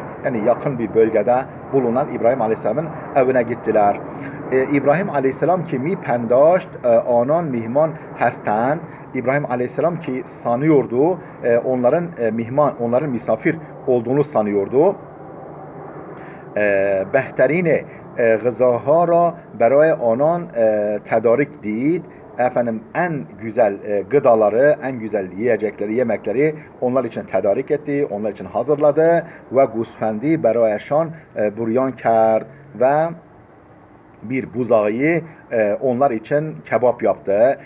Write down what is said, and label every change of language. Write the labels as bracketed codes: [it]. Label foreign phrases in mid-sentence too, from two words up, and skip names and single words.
[tr] Yani yakın bir bölgede bulunan İbrahim aleyhisselamın evine gittiler. İbrahim aleyhisselam [fa] که می‌پنداشت آنان مهمان هستند, [tr] İbrahim aleyhisselam ki sanıyordu onların misafir olduğunu sanıyordu. [fa] بهترین غذاها را برای آنان تدارک دید. [tr] En güzel gıdaları, en güzel yiyecekleri, yemekleri onlar için tedarik etti, onlar için hazırladı ve [fa] گوسفندی برایشان بریان کرد [tr] ve bir buzağı onlar için kebap yaptı.